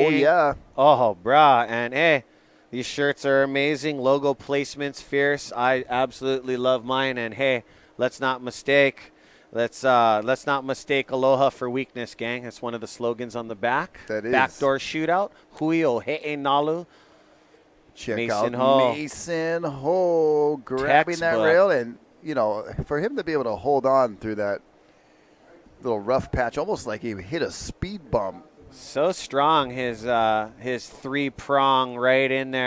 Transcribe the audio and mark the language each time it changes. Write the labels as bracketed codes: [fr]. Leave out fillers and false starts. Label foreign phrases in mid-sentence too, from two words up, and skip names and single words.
[en] Oh, yeah. Oh, brah. And, hey, these shirts are amazing. Logo placement's fierce. I absolutely love mine. And, hey, let's not mistake aloha for weakness, gang. That's one of the slogans on the back. That is. Backdoor Shootout. Hui o he'e nalu. Check Mason out Ho. Mason Ho grabbing that Textbook. rail. And, for him to be able to hold on through that little rough patch, almost like he hit a speed bump. So strong, his 3-prong right in there.